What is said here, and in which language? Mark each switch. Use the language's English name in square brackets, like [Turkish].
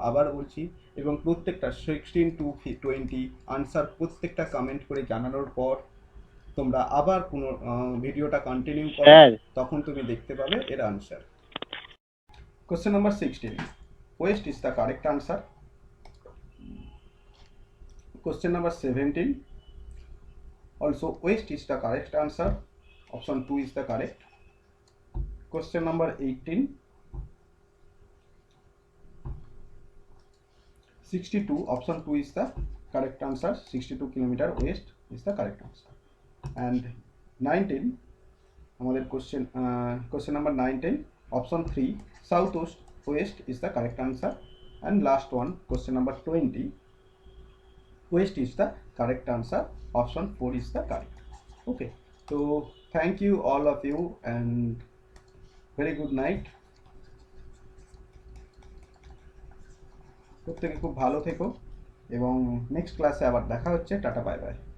[Bangla] আবার বলছি, এবং প্রত্যেকটা 16 to 20 আনসার প্রত্যেকটা কমেন্ট করে জানানোর পর তোমরা আবার কোনো ভিডিওটা কন্টিনিউ করো, তখন তুমি দেখতে পাবে এর answer. [English] Question number 16, west is the correct answer. Question number 17, also west is the correct answer, option 2 is the correct. Question number 18, 62, option 2 is the correct answer. 62 kilometer west is the correct answer. And 19, আমাদের question number 19, option 3, southwest west is the correct answer. And last one, question number 20, west is the correct answer, option 4 is the correct. Okay, so thank you all of you, and very good night. [Bangla] প্রত্যেকে খুব ভালো থেকো, এবং next ক্লাসে আবার দেখা হচ্ছে। Tata, bye bye.